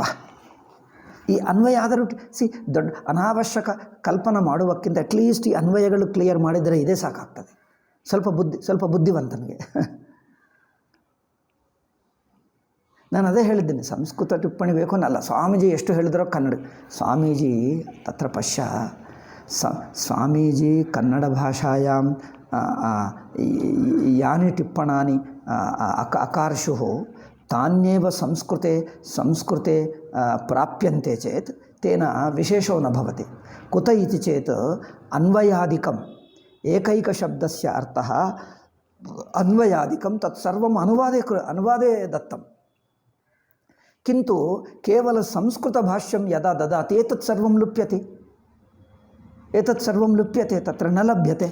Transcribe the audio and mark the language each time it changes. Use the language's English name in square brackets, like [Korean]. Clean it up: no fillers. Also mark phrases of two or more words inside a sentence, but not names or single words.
[Kannada] ಈ ಅನ್ವಯ ಆದರೂ ದೊಡ್ಡ ಅನಾವಶ್ಯಕ ಕಲ್ಪನೆ ಮಾಡುವಕ್ಕಿಂತ ಅಟ್ಲೀಸ್ಟ್ ಈ ಅನ್ವಯಗಳು ಕ್ಲಿಯರ್ ಮಾಡಿದರೆ ಇದೇ ಸಾಕಾಗ್ತದೆ. ಸ್ವಲ್ಪ ಬುದ್ಧಿವಂತನಿಗೆ. ನಾನು ಅದೇ ಹೇಳಿದ್ದೇನೆ, ಸಂಸ್ಕೃತ ಟಿಪ್ಪಣಿ ಬೇಕು ಅನ್ನಲ್ಲ. ಸ್ವಾಮೀಜಿ ಎಷ್ಟು ಹೇಳಿದ್ರೋ ಕನ್ನಡ. [Sanskrit] ಸ್ವಾಮೀಜಿ ತತ್ರ ಪಶ್ಯ, ಸ್ವಾಮೀಜಿ ಕನ್ನಡ ಭಾಷಾಯಾಂ ಯಾನಿ ಟಿಪ್ಪಣಾನಿ ಅಕಾರ್ಷುಃ ತಾನ್ಯೇವ ಸಂಸ್ಕೃತೆ ಪ್ರಾಪ್ಯಂತೆ ಚೇತ್ ತೇನ ವಿಶೇಷೋ ನ ಭವತಿ. ಕುತ ಇತಿ ಚೇತ್ ಅನ್ವಯಾದಿಕಂ ಏಕೈಕಶಬ್ದಸ್ಯ ಅರ್ಥಃ ಅನ್ವಯಾದಿಕಂ ತತ್ಸರ್ವಂ ಅನುವಾದೇ ದತ್ತಂ. किंतु केवल संस्कृत भाष्यं यदा ददाति एतत् सर्वं लुप्यते तत्र न लभ्यते.